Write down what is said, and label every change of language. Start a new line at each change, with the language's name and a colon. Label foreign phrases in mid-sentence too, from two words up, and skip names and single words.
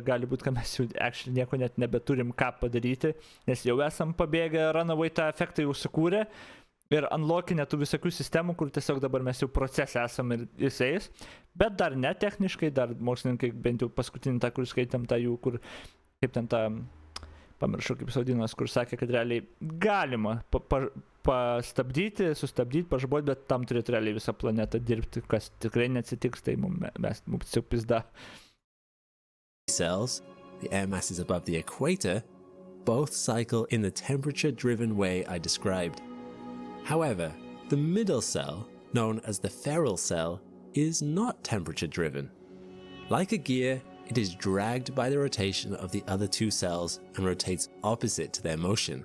Lithuanian: gali būti, kad mes jau actually nieko net nebeturim ką padaryti, nes jau esam pabėgę, runaway tą efektą jau sukūrė ir unlockinę tų visokių sistemų, kur tiesiog dabar mes jau procese esam ir visais, bet dar ne techniškai, dar mokslininkai, bent jau paskutinį tą, kur skaitėm tą jų, kur kaip ten tą pamiršau kaip saudinas, kur sakė, kad realiai galima sustabdyti, pažaboti, bet tam turėtų realiai visą planetą dirbti, kas tikrai neatsitiks, tai mums jau pizda.
English: Cells, the air masses above the equator, both cycle in the temperature-driven way I described. However, the middle cell, known as the feral cell, is not temperature-driven. Like a gear, it is dragged by the rotation of the other two cells and rotates opposite to their motion.